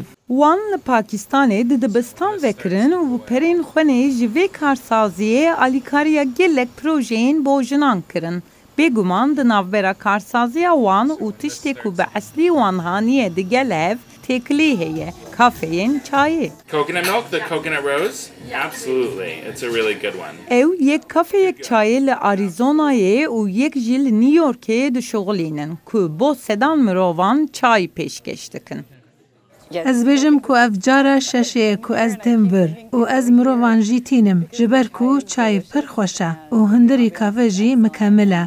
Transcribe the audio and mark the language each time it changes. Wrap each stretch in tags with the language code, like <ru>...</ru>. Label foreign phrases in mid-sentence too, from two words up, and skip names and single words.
<ku>Wan li Pakistanê di dibistan vekirin û perên xwenê ji vê karsaziyê alîkariya gelek projeyên bojinan kirin. Bêguman di navbera karsaziya wan û tiştê ku bi eslî wan haniye digel hev têkilî heye. Kafeyên çayê.</ku> <en>Coconut milk, the coconut rose? Absolutely. It's a really good one.</en> <ku>Ew yek kafeyek çayê li Arizonayê û yek jî li New Yorkê dişuxulînin ku bo sedan mirovan çay pêşkêş dikin. Ez bêjim ku ev cara şeşê ku ez têm vir û ez mirovan jî tînim ji ber ku çay pir xweş e û hindirî kafe jî mikemil e.</ku>